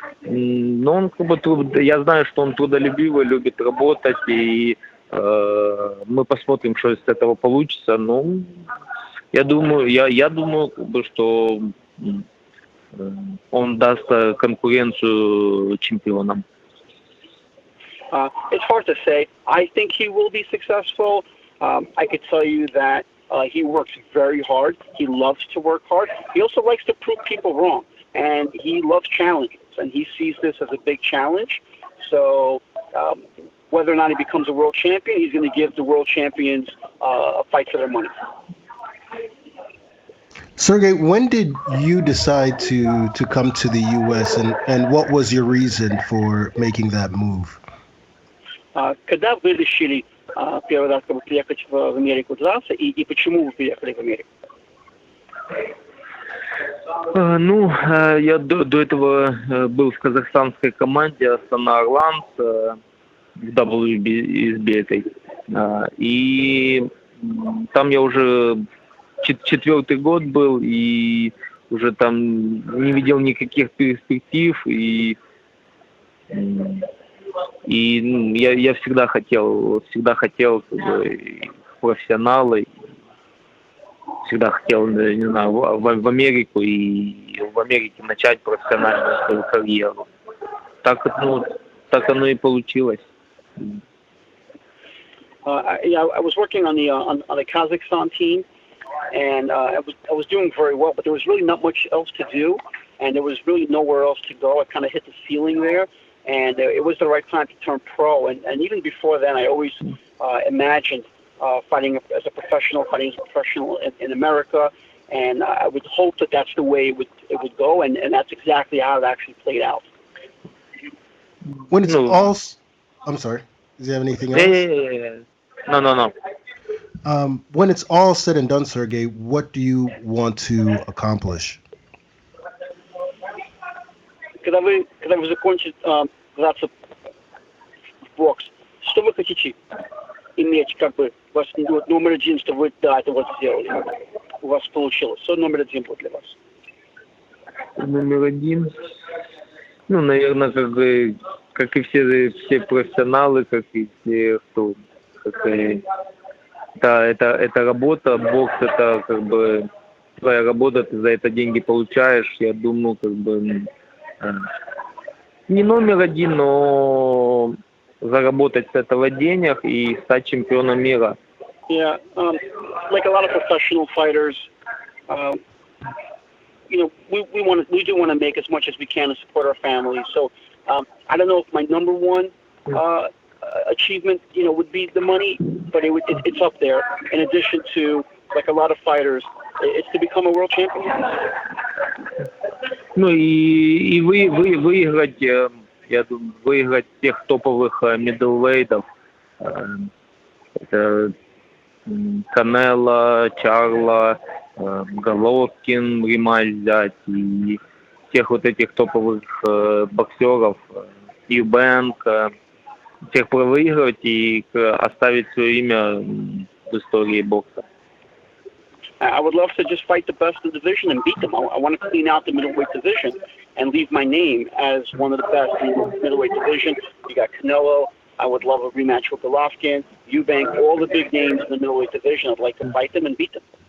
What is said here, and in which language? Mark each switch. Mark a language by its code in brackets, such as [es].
[ru] Но он как бы я знаю, что он трудолюбивый, любит работать, и мы посмотрим, что из этого получится. Ну, я думаю, как бы, что он даст конкуренцию чемпионам. [en] It's hard to say. I think he will be successful. I could tell you that he works very hard. He loves to work hard. He also likes to prove people wrong, and he loves challenges, and he sees this as a big challenge. So whether or not he becomes a world champion, he's going to give the world champions a fight for their money. Sergiy, when did you decide to come to the U.S. and what was your reason for making that move? [ru] Когда вы решили первый раз приехать в Америку драться, и почему вы приехали в Америку? Ну, я до этого был в казахстанской команде Астана Орландс в WBC. И там я уже 4-й год был, и уже там не видел никаких перспектив, и я всегда хотел как бы, профессионала, всегда хотел, не знаю, в Америку и в Америке начать профессиональную свою карьеру. Так оно и получилось. [en] I was working on the Kazakhstan team, and I was doing very well, but there was really not much else to do, and there was really nowhere else to go. I kind of hit the ceiling there, and it was the right time to turn pro. And even before then, I always imagined fighting as a professional in America, and I would hope that that's the way it would go, and that's exactly how it actually played out. When it's all, I'm sorry. Does you have anything else? Yeah. No. When it's all said and done, Sergiy, what do you want to accomplish? [ru] Когда вы закончите драться в бокс, что вы хотите иметь, как бы, у вас номер один, что вы, это вот сделали, у вас получилось. Что номер один будет для вас? Номер один, наверное, как и все профессионалы, как и все, кто, это работа, бокс, это как бы твоя работа, ты за это деньги получаешь. Я думаю, как бы не номер один, но заработать с этого денег и стать чемпионом мира. [en] Yeah, like a lot of professional fighters, we do want to make as much as we can to support our families. So I don't know if my number one achievement, would be the money, but it's up there. In addition to, like a lot of fighters, it's to become a world champion. [ru] Ну и выиграть, я думаю, выиграть тех топовых middleweight'ов. Это Канело, Чарло, Головкин, рематч взять, и всех вот этих топовых боксеров, Юбенк, всех выиграть и оставить свое имя в истории бокса. [en] I would love to just fight the best in the division and beat them. I want to clean out the middleweight division and leave my name as one of the best in the middleweight division. You got Canelo. I would love a rematch with Golovkin, Eubank, all the big names in the middleweight division. I'd like to fight them and beat them.